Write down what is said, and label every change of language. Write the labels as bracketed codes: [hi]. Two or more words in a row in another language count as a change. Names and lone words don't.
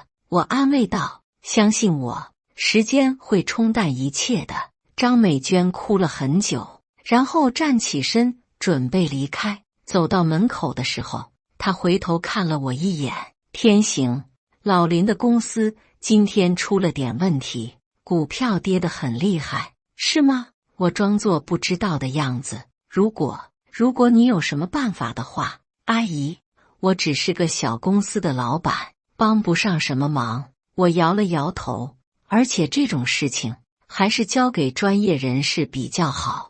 [zh] 我安慰道，相信我，時間會冲淡一切的。張美娟哭了很久，然後站起身準備離開。走到門口的時候，她回頭看了我一眼。天行，老林的公司今天出了點問題，股票跌得很厲害，是嗎？我裝作不知道的樣子。如果你有什麼辦法的話，阿姨，我只是個小公司的老闆，幫不上什麼忙。我搖了搖頭，而且這種事情還是交給專業人士比較好。